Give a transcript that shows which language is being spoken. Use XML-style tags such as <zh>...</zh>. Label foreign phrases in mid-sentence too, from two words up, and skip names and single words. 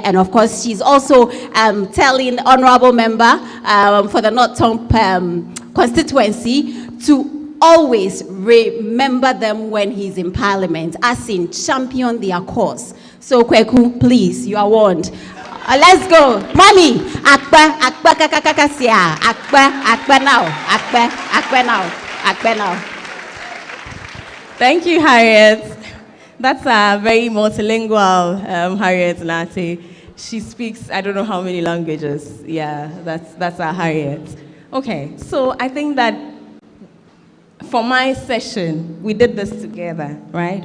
<en>And of course, she's also telling honorable member for the North Tomp constituency to always remember them when he's in parliament, as in champion their cause. So Kweku, please, you are warned. Let's go. Mommy, akpa kakakasia. Akpa now. Thank you, Harriet. That's a very multilingual Harriet Nati. She speaks, I don't know how many languages. Yeah, that's our Harriet. Okay, so I think that for my session, we did this together, right?</en>